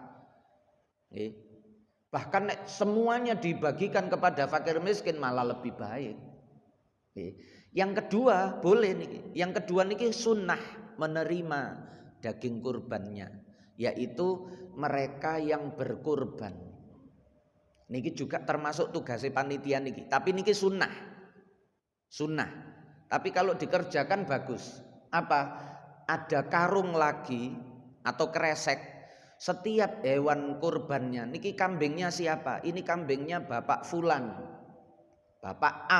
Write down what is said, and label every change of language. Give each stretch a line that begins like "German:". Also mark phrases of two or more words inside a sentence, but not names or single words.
Indonesian: Bahkan semuanya dibagikan kepada fakir miskin malah lebih baik. Yang kedua boleh nih. Yang kedua niki sunnah menerima daging kurbannya, yaitu mereka yang berkurban. Niki juga termasuk tugasnya panitia niki. Tapi niki sunnah. Sunnah. Tapi kalau dikerjakan bagus. Apa? Ada karung lagi atau kresek. Setiap hewan kurbannya, niki kambingnya siapa? Ini kambingnya Bapak Fulan, Bapak A.